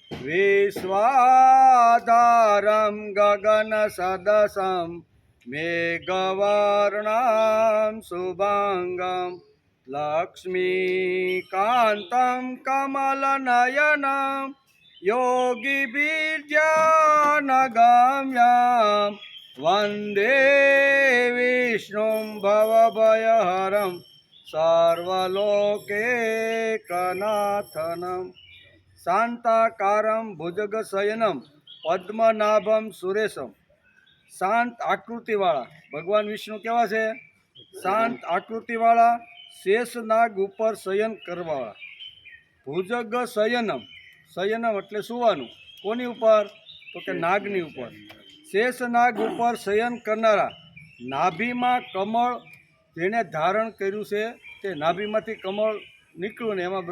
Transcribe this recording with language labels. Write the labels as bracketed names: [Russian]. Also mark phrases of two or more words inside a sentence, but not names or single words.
[Sanskrit] વિશ્વાધારં ગગનસદસં મેઘવર્ણं શુભાંગં લક્ષ્મીકાન્तं કમલનયनं योगिभिर्ध्यानगम्यं वन्दे विष्णुं भवभयहरं सर्वलोकैकनाथनं शांताकारं भुजगशयनं पद्मनाभं सुरेशं। [Gujarati] શાંત આકૃતિવાળા ભગવાન વિષ્ણુ કેવા છે? શાંત આકૃતિવાળા, શેષનાગ ઉપર શયન કરવાવાળા। [Sanskrit] ભુજગ શયનમ, [Gujarati] શયનમ એટલે સુવાનું, કોની ઉપર? તો કે નાગની ઉપર। શેષનાગ ઉપર શયન કરનારા, નાભીમાં કમળ જેણે ધારણ કર્યું છે તે નાભીમાંથી કમળ નીકળ્યું ને એમાં